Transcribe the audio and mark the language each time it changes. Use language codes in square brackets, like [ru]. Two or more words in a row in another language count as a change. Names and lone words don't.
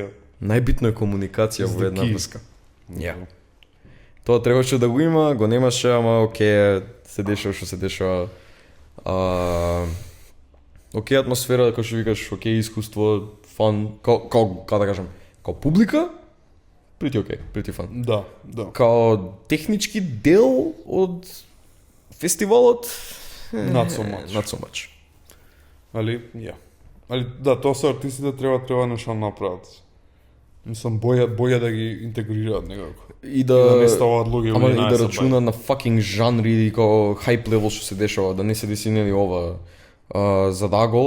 [mk] Најбитно е комуникација во една key. врска. Ја. Тоа требаше да го има, го немаше, ама окей, се дешава што се дешава. окей атмосфера, како што викаш, окей искуство, фан, како да кажам, као публика, pretty окей, pretty фан. Да. Као технички дел од фестивалот, [en] Not so much. [mk] Али, Али, да, тоа се артистите треба нешто да направат. Мислам, боја да ги интегрираат некако. и да не ставаат луѓе ама во и да 11 рачуна на fucking жанри и као [en] hype level [mk] што се дешава, да не се деси нели ова за Даго,